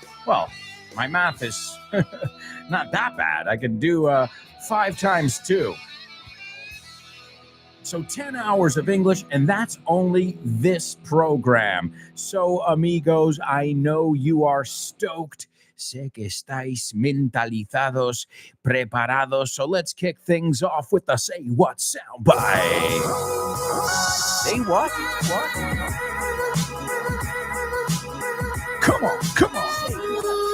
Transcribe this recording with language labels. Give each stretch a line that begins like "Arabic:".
English: Well, my math is not that bad. I can do 5 times 2. So 10 hours of English, and that's only this program. So, amigos, I know you are stoked.
Spanish: Sé que estáis mentalizados, preparados.
English: So let's kick things off with the Say What soundbite. Say what? What? Come on.